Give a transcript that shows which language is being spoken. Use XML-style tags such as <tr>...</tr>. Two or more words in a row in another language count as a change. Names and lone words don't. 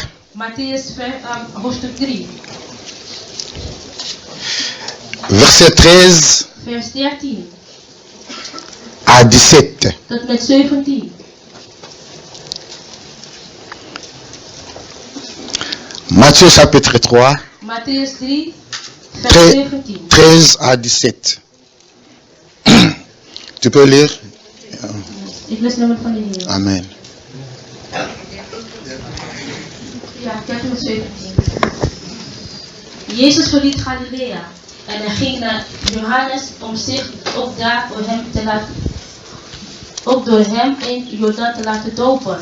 <nl>Matthäus hoofdstuk 3,</nl> <fr>verset 13</fr> <nl>vers 13</nl> <fr>à 17.</fr> <nl>tot met 17.</nl> <fr>Matthieu chapitre 3,</fr> <nl>Matthäus 3, vers 17.</nl> <fr>13 à 17. Tu peux lire?</fr> <nl>Ik lees nummer van de Heer. Amen. Ja, 13 tot 17. Jezus verliet Galilea en hij ging naar Johannes om zich ook door hem in Jordaan te laten dopen.</nl>